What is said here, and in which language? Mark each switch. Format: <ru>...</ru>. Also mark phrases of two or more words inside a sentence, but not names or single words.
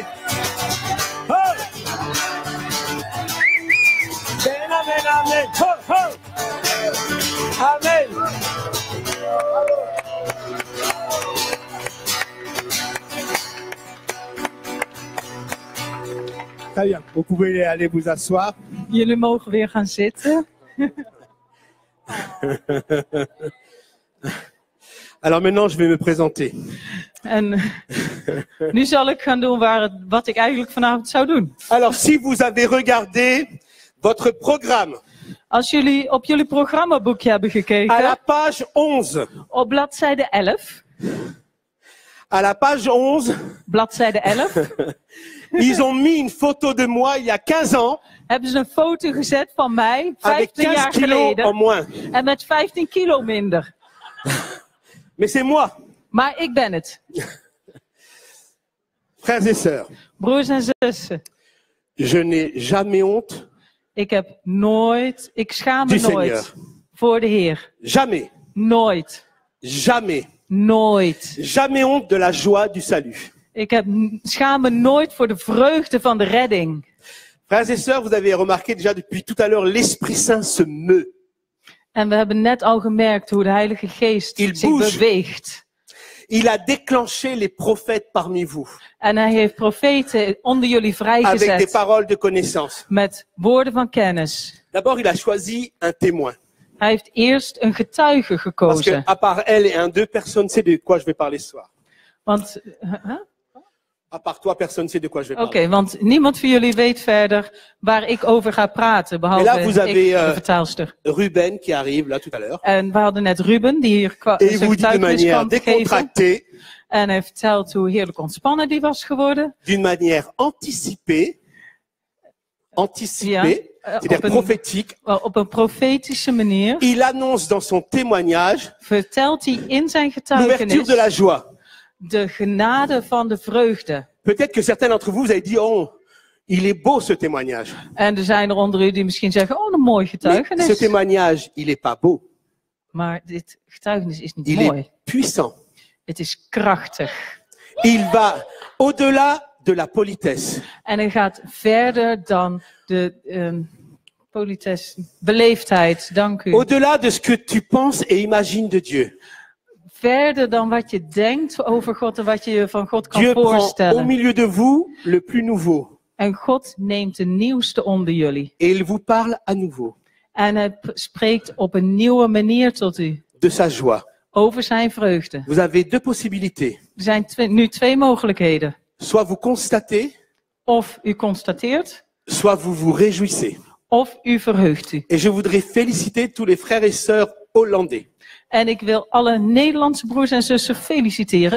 <fr>Oh! Amen, amen, amen. Ho, ho! Amen. Très bien. Vous pouvez aller vous asseoir.</fr> <nl>Jullie mogen weer gaan zitten.</nl> <fr>Alors maintenant, je vais me présenter.</fr> <nl>En nu zal ik gaan doen wat ik eigenlijk vanavond zou doen.</nl> <fr>Alors, si vous avez regardé votre programme</fr> <nl>Als jullie op jullie programmaboekje hebben</nl> <fr>à la</fr> <nl>gekeken,</nl> <fr>page 11,</fr> <nl>op bladzijde 11,</nl> <fr>à la page 11,</fr> <nl>bladzijde 11,</nl> <fr>ils ont mis une photo de moi il y a 15 ans</fr> <nl>hebben ze een foto gezet van mij,</nl> <fr>avec 15</fr> <nl>15 jaar</nl> <fr>kilos en</fr> <nl>geleden,</nl> <fr>moins.</fr> <nl>en met 15 kilo minder.</nl> <fr>Mais c'est moi,</fr> <nl>Maar ik ben het.</nl> <fr>frères et sœurs.</fr> <nl>Broers en zussen,</nl> <fr>Je n'ai jamais honte,</fr> <nl>ik schaam me</nl> <fr>Du Seigneur.</fr> <nl>nooit voor de Heer.</nl> <fr>jamais,</fr> <nl>Nooit.</nl> <fr>jamais,</fr> <nl>Nooit.</nl> <fr>jamais honte de la joie du salut.</fr> <nl>schaam me nooit voor de vreugde van de redding.</nl> <fr>Frères et sœurs, vous avez remarqué déjà depuis tout à l'heure, l'Esprit Saint se meut.</fr> <nl>En we hebben net al gemerkt hoe de Heilige Geest</nl> <fr>Il</fr> <nl>zich</nl> <fr>bouge.</fr> <nl>beweegt.</nl> <fr>Il a déclenché les prophètes parmi vous</fr> <nl>En hij heeft profeten onder jullie</nl> <fr>avec des</fr> <nl>vrijgezet</nl> <fr>paroles de connaissance.</fr> <nl>met woorden van kennis.</nl> <fr>D'abord, il a choisi un témoin.</fr> <nl>Hij heeft eerst een getuige</nl> <fr>Parce que,</fr> <nl>gekozen.</nl> <fr>à part elle et deux, personne ne sait de quoi je vais parler ce soir.</fr> <nl>Want,</nl> <fr>À part toi, personne ne sait de quoi je vais</fr> <nl>Oké,</nl> <fr>parler.</fr> <nl>want niemand van jullie weet verder waar ik over ga praten, behalve</nl> <fr>Maar là, vous avez,</fr> <nl>ik, de vertaalster.</nl> <fr>Ruben qui arrive là tout à l'heure.</fr> <nl>En we hadden net Ruben, die hier</nl> <fr>Et il</fr> <nl>zijn</nl> <fr>vous dit de</fr> <nl>getuigenis</nl> <fr>manière</fr> <nl>kwam geven.</nl> <fr>décontractée,</fr> <nl>En hij vertelt hoe heerlijk ontspannen die was geworden.</nl> <fr>d'une manière anticipée,</fr> <nl>Ja,</nl> <fr>c'est-à-dire</fr> <nl>op, een,</nl> <fr>prophétique.</fr> <nl>op een profetische manier</nl> <fr>Il annonce dans son témoignage</fr> <nl>vertelt hij in zijn</nl> <fr>l'ouverture de</fr> <nl>getuigenis</nl> <fr>la joie.</fr> <nl>de genade van de vreugde.</nl> <fr>Peut-être que certains d'entre vous, vous avez dit, oh, il est beau ce témoignage.</fr> <nl>En er zijn er onder u die misschien zeggen, oh, een mooi</nl> <fr>Mais ce</fr> <nl>getuigenis.</nl> <fr>témoignage, il est pas beau.</fr> <nl>Maar dit getuigenis is niet</nl> <fr>Il</fr> <nl>mooi.</nl> <fr>est puissant.</fr> <nl>Het is krachtig.</nl> <fr>Il va au-delà de la politesse.</fr> <nl>En hij gaat verder dan de politesse, beleefdheid, dank u.</nl> <fr>Au-delà de ce que tu penses et imagines de Dieu.</fr> <nl>Verder dan wat je denkt over God en wat je je van God kan</nl> <fr>Dieu prend au</fr> <nl>voorstellen.</nl> <fr>milieu de vous le plus nouveau.</fr> <nl>En God neemt de nieuwste onder jullie.</nl> <fr>Et il vous parle à nouveau</fr> <nl>En hij spreekt op een nieuwe manier tot u.</nl> <fr>de sa joie.</fr> <nl>Over zijn vreugde.</nl> <fr>Vous avez deux possibilités.</fr> <nl>Er zijn nu twee mogelijkheden.</nl> <fr>Soit vous constatez,</fr> <nl>Of u constateert,</nl> <fr>soit vous vous réjouissez.</fr> <nl>of u verheugt u.</nl> <fr>Et je voudrais féliciter tous les frères et sœurs hollandais.</fr> <nl>En ik wil alle Nederlandse broers en zussen feliciteren.</nl>